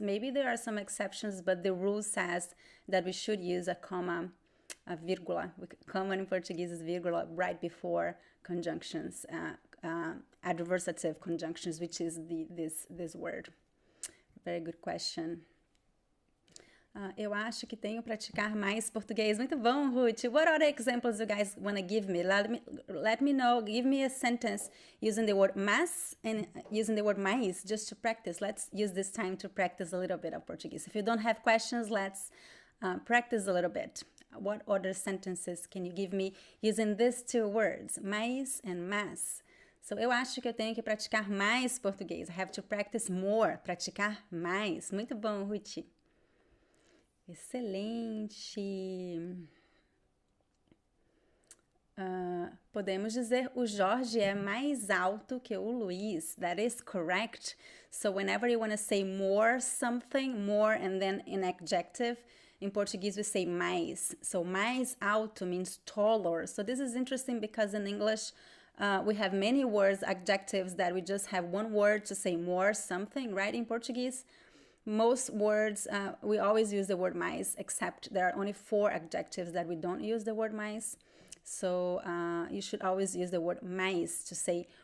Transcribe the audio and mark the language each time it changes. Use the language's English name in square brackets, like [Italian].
[English] Maybe there are some exceptions, but the rule says that we should use a comma, a vírgula. Common in Portuguese is vírgula right before conjunctions, adversative conjunctions, which is this word. Very good question. [Portuguese] Eu acho que tenho praticar mais português. Muito bom, Ruth. [English] What other examples you guys want to give me? Let me know. Give me a sentence using the word mas and using the word mais just to practice. Let's use this time to practice a little bit of Portuguese. If you don't have questions, let's practice a little bit. What other sentences can you give me using these two words, mais and mas? [Portuguese] So, eu acho que eu tenho que praticar mais português. [English] I have to practice more. [Portuguese] Praticar mais. Muito bom, [English] Ruth. [Portuguese] Excelente. Podemos dizer o Jorge é mais alto que o Luiz. [English] That is correct. So whenever you want to say more something, more and then an adjective, in Portuguese we say mais. So mais alto means taller. So this is interesting because in English we have many words, adjectives that we just have one word to say more something, right? In Portuguese, most words, we always use the word mais, except there are only 4 adjectives that we don't use the word mais. So you should always use the word mais to say